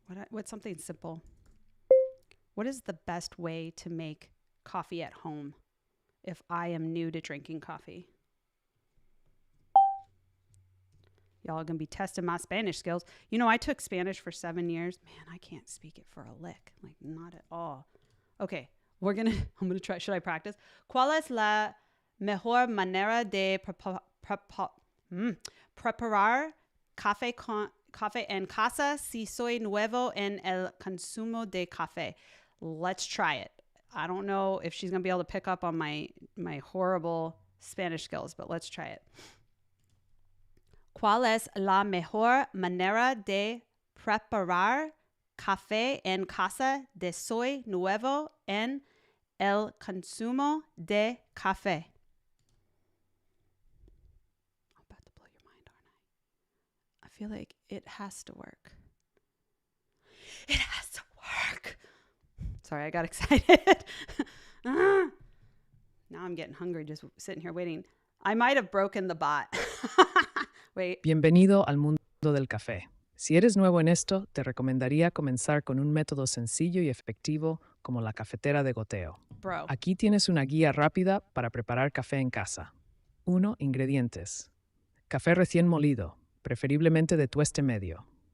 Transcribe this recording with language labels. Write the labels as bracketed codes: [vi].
[en] What's something simple? What is the best way to make coffee at home if I am new to drinking coffee? Y'all are going to be testing my Spanish skills. You know, I took Spanish for 7 years. Man, I can't speak it for a lick. Like, not at all. Okay, I'm going to try. Should I practice? [es] ¿Cuál es la mejor manera de preparar café en casa si soy nuevo en el consumo de café? [en] Let's try it. I don't know if she's going to be able to pick up on my horrible Spanish skills, but let's try it. [es] ¿Cuál es la mejor manera de preparar café en casa de soy nuevo en el consumo de café? [en] I'm about to blow your mind, aren't I? I feel like it has to work. It has to work. Sorry, I got excited. Now I'm getting hungry just sitting here waiting. I might have broken the bot. Wait. [es] Bienvenido al mundo del café. Si eres nuevo en esto, te recomendaría comenzar con un método sencillo y efectivo como la cafetera de goteo. [en] Bro. [es] Aquí tienes una guía rápida para preparar café en casa. 1. Ingredientes. Café recién molido, preferiblemente de tueste medio.